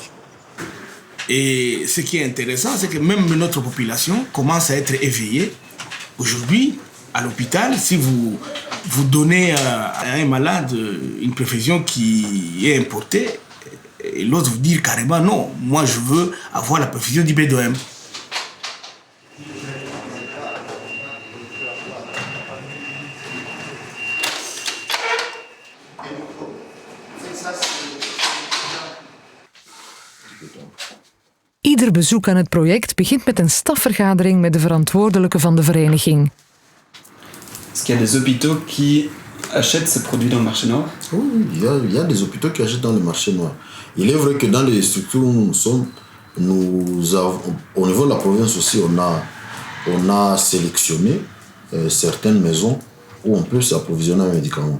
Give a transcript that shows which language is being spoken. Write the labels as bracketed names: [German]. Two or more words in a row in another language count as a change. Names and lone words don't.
[French] Et ce qui est intéressant, c'est que même notre population commence à être éveillée. Aujourd'hui, à l'hôpital, si vous donnez à un malade une perfusion qui est importée, et l'autre vous dit carrément non, moi je veux avoir la perfusion du BDOM. [Dutch] Ieder bezoek aan het project begint met een stafvergadering met de verantwoordelijke van de vereniging. [French] Est-ce qu'il y a des hôpitaux qui achètent ces produits dans le marché noir? Oui, il y a des hôpitaux qui achètent dans le marché noir. Il est vrai que dans les structures où nous sommes, au niveau de la province aussi, on a sélectionné certaines maisons où on peut s'approvisionner en médicaments.